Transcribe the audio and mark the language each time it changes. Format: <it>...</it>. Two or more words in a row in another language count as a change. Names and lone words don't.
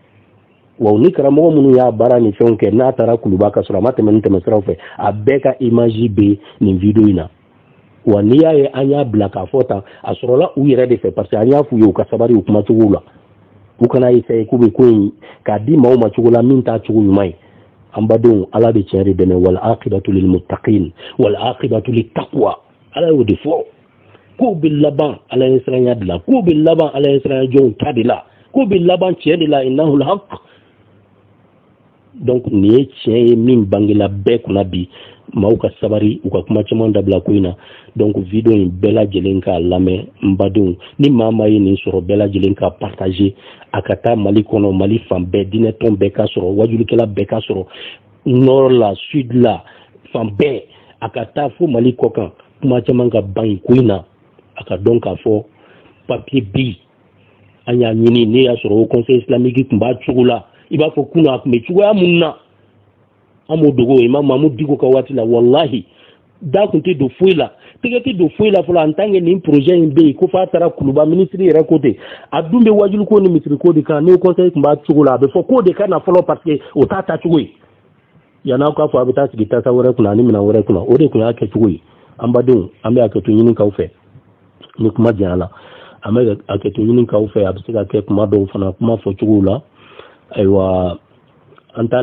<bm>wa ni karamɔgɔ minnu y'a baara ni fɛnw kɛ n'a taara Kuluba ka sɔrɔ a ma tɛmɛ nin tɛmɛ siraw fɛ a bɛɛ ka image bɛ nin video in na wa n'i y'a ye an y'a bila k'a fɔ tan a sɔrɔla u yɛrɛ de fɛ</bm> <fr>parce que</fr> <bm>an y'a f'u ye u ka sabari u kumacogow la u kana essayer k'u bɛ ko in k'a di maaw ma cogo la min t'a cogo ɲuman ye an badenw ala bɛ tiɲɛ de dɛmɛ</bm> <ar>والعاقبة للمتقين والعاقبة للتقوى</ar> <bm>ala y'o de fɔ ko bɛ laban ala ye siranya de la ko bɛ laban ala ye siranya jɔnw ta de la ko bɛ laban tiɲɛ de la</bm> <ar>إنه الحق</ar> <bm>donc nin ye tiɲɛ ye min bangela bɛɛ kunna bi maaw ka sabari u ka kuma caman dabila ko in na donc video in bɛɛ lajɛlen k'a lamɛn n badenw ni maa ma ye nin sɔrɔ bɛɛ lajɛlen ka partager a ka taa Mali kɔnɔ Mali fan bɛɛ diinɛ tɔn bɛɛ ka sɔrɔ wajulikɛla bɛɛ ka sɔrɔ nord la sud la fan bɛɛ a ka taa fo Mali kɔ kan kuma caman ka ban ko in na a ka dɔn k'a fɔ papier bi an y'a ɲini ne y'a sɔrɔ o</bm> <fr>conseil islamique</fr> <bm>tun b'a cogo la i b'a fɔ kunun a tun bɛ cogoya mun na an m'o dogo Imam Mahmud Diko ka waati la wallahi da tun tɛ don foyi la tɛgɛ tɛ don foyi la fɔlɔ</bm> <fr>en tant que</fr> <bm>nin projet in bɛ yen ko f'a taara Kuluba ministre yɛrɛ ko ten a dun bɛ wajulu ko ni misiri ko de kan n'o conseil tun b'a cogo la a bɛ fɔ k'o de ka na fɔlɔ</bm> <fr>parce que</fr> <bm>o t'a ta cogo ye yan'aw k'a fɔ a bɛ taa sigi tasa wɛrɛ kunna ani minɛn wɛrɛ kunna o de tun y'a kɛ cogo ye an badenw an bɛ hakɛto ɲini k'aw fɛ ni kuma janya la an bɛ hakɛto ɲini k'aw fɛ a bɛ se ka kɛ kuma dɔw fana kuma fɔcogow la ayiwa an t'a</bm>